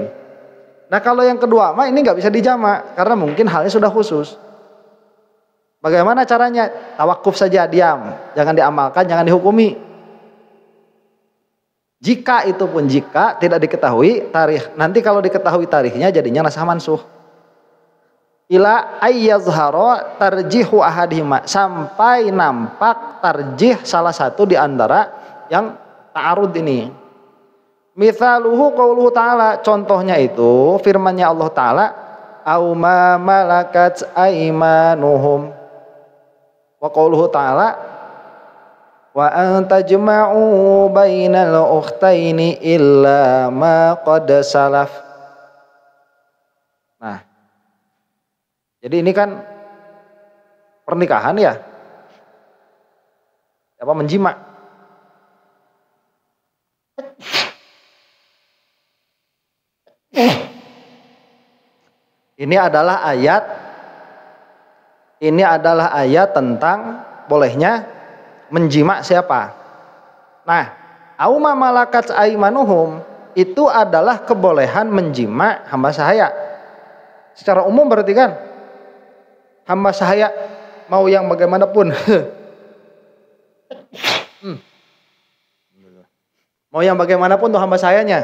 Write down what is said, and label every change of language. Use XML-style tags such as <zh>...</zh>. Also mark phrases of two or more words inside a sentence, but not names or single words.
<id>Nah kalau yang kedua ini nggak bisa dijamak karena mungkin halnya sudah khusus. Bagaimana caranya? Tawakuf saja, diam, jangan diamalkan, jangan dihukumi. Jika itu pun jika tidak diketahui tarikh. Nanti kalau diketahui tarikhnya jadinya</id> <ar>ناسخ منسوخ. إلى أن يظهر ترجيح أحدهما,</ar> <id>sampai nampak tarjih salah satu di antara yang ta'arud ini.</id> <ar>مثاله قوله تعالى,</ar> <id>contohnya itu firman-Nya Allah Ta'ala,</id> <ar>أو ما ملكت أيمانهم. وقوله تعالى وأن تجمعوا بين الأختين إلا ما قد سلف.</ar> <id>Nah, jadi ini kan pernikahan ya, apa menjima. Ini adalah ayat tentang bolehnya menjima siapa. Nah,</id> <ar>أو ما ملكت أيمانهم</ar> <id>itu adalah kebolehan menjima hamba sahaya. Secara umum berarti kan hamba sahaya mau yang bagaimanapun. Mau yang bagaimanapun tuh hamba sahayanya.</id>